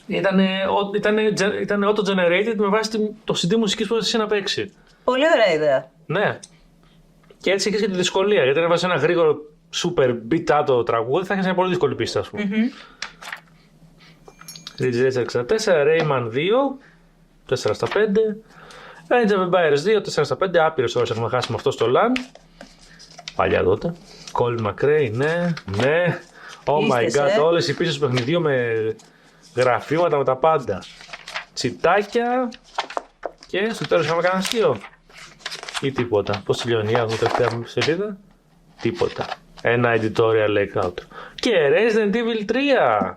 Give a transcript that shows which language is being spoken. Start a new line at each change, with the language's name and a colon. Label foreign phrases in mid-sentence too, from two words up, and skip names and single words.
Greek: Ήταν auto-generated με βάση το CD μουσικής που έπαιζες να παίξει. Πολύ ωραία ιδέα. Ναι. Και έτσι είχες και τη δυσκολία. Γιατί αν έβαζες ένα γρήγορο
English: super beat out
Greek: τραγούδι, θα είχες μια πολύ δύσκολη πίστα, ας πούμε. Ridge Racer 64, Rayman 2, 4 στα 5. Age of Empires 2, 4-5, άπειρες ώρες έχουμε χάσει με αυτό στο LAN. Παλιά τότε. Colin McRae, ναι.
English: Oh my god,
Greek: όλες οι πίσες του παιχνιδιού με γραφήματα, με τα πάντα. Τσιτάκια. Και στο τέλος είχαμε κανένα αστείο. Ή τίποτα. Πώς τελειώνει η τελευταία σελίδα. Τίποτα. Ένα
English: editorial layout.
Greek: Και Resident Evil 3.